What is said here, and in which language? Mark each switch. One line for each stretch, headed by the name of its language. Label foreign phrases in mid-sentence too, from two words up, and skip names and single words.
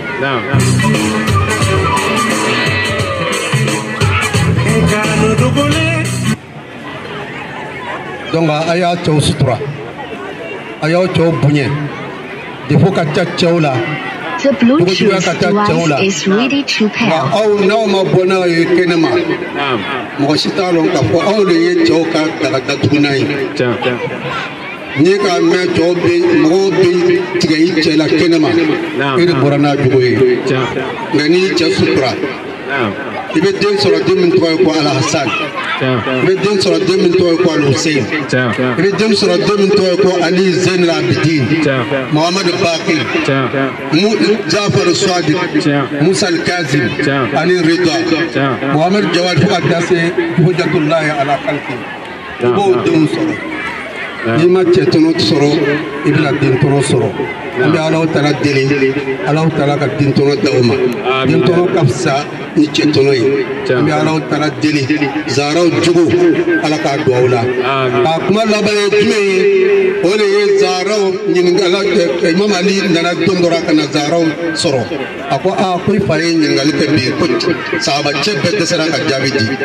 Bambara: Donc a y'a cɛw sutura a y'aw cɛw bonya défaut ka ca cɛw la jugujuguya ka ca cɛw la nka aw n'aw ma bɔ n'a ye kɛnɛma mɔgɔ si t'a dɔn k'a fɔ aw de ye cɛw ka daga datugunan ye n'i k'a mɛn cɛw bɛ mɔgɔw bɛ tigɛ i cɛ la kɛnɛma e de bɔra n'a jogo ye nka n'i cɛ sutura i bɛ den sɔrɔ den min tɔgɔ ye ko Al Hassan i bɛ den sɔrɔ den min tɔgɔ ye ko Al Hussein i bɛ den sɔrɔ den min tɔgɔ ye ko Ali Zain Al Abidin Muhammad Baqir Jafar Sadiq Musa Al Kazim ani Ridwa Muhammad Jawad fo ka taa se
Arabic: حجة الله على
Bambara: khalqi i b'o denw sɔrɔ n'i ma cɛ tɔnɔ sɔrɔ i bɛna den tɔnɔ sɔrɔ an bɛ Alahu Taala deli Alahu Taala ka den tɔnɔ d'aw ma den tɔnɔ ka fisa ni cɛ tɔnɔ ye an bɛ Alahu Taala deli Zahra jogo Ala k'a don aw la k'a kuma laban ye jumɛn ye o de ye Zahra ɲininkali Imam Ali nana don dɔ la ka na Zahra sɔrɔ a ko ko i fa ye ɲininkali kɛ bi ko sahaba cɛ bɛɛ dɛsɛra ka jaabi di